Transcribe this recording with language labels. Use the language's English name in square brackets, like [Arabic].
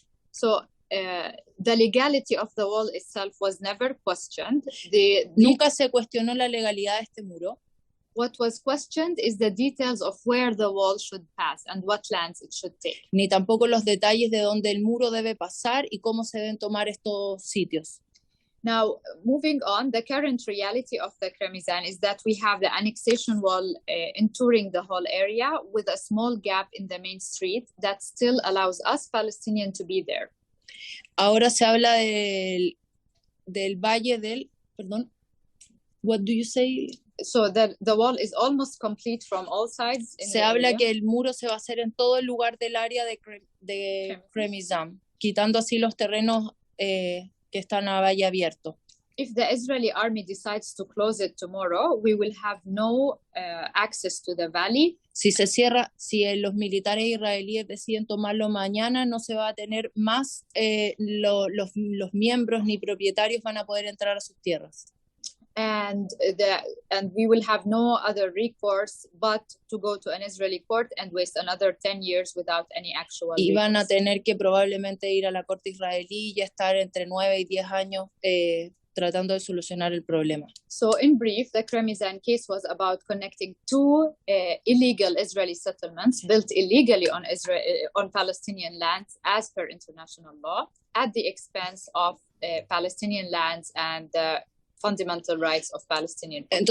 [English] So, the legality of the wall itself was never questioned. [Spanish] Nunca se cuestionó la legalidad de este muro. [English] What was questioned is the details of where the wall should pass and what lands it should take. [Spanish] Ni tampoco los detalles de dónde el muro debe pasar y cómo se deben tomar estos sitios. [English] Now, moving on, the current reality of the Kremizan is that we have the annexation wall entouring the whole area with a small gap in the main street that still allows us Palestinians to be there. [Spanish] Ahora se habla del valle del, perdón, [English] what do you say? So the wall is almost complete from all sides. [Spanish] Se habla que el muro se va a hacer en todo el lugar del área de Kremizam, quitando así los terrenos que están a valle abierto. [English] If the Israeli army decides to close it tomorrow, we will have no access to the valley. [Spanish] Si se cierra, si los militares israelíes deciden tomarlo mañana, no se va a tener más, los miembros ni propietarios van a poder entrar a sus tierras. [English] And we will have no other recourse but to go to an Israeli court and waste another 10 years without any actual [Spanish] y van a tener que probablemente ir a la corte israelí y estar entre 9 y 10 años tratando de solucionar el problema. [English] So in brief, the Kremizan case was about connecting two illegal Israeli settlements built illegally on Palestinian lands as per international law at the expense of Palestinian lands and fundamental rights of Palestinian people.